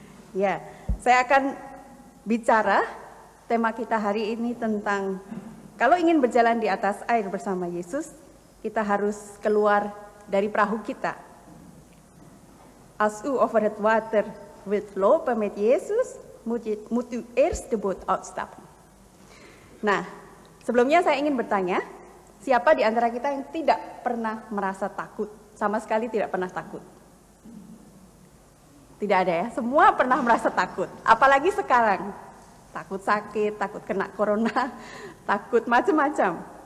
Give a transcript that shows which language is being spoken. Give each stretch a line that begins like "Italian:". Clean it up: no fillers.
Indonesian: Ya, saya akan bicara tema kita hari ini tentang kalau ingin berjalan di atas air bersama Yesus, kita harus keluar dari perahu kita.
Dutch: Als u over het water wilt lopen met Yesus, moet u eerst de boot uitstappen.
Indonesian: Nah, sebelumnya saya ingin bertanya, siapa di antara kita yang tidak pernah merasa takut? Sama sekali tidak pernah takut. Tidak ada ya, semua pernah merasa takut. Apalagi sekarang, takut sakit, takut kena corona, takut macam-macam.